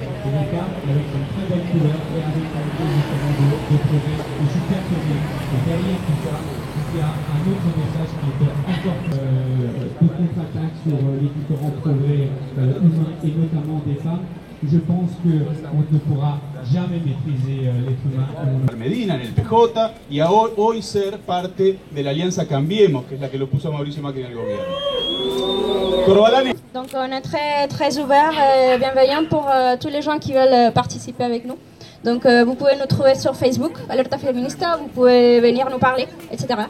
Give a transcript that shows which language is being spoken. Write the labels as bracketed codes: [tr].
[fr] Et les femmes avec une très belle couleur et avec un idée justement de projet. Et je suis persuadé que derrière tout ça, il y a un autre message qui est encore de contre-attaque sur les différents progrès humains et notamment des femmes. Je pense qu'on ne pourra jamais maîtriser l'être humain. [es] Medina en el PJ y a hoy ser parte de la alianza Cambiemos, que es la que lo puso a Mauricio Macri en el gobierno. Corvalani. [fr] Donc on est très ouvert et bienveillant pour tous les gens qui veulent participer avec nous. Donc vous pouvez nous trouver sur Facebook, Alerta Feminista, vous pouvez venir nous parler, etc.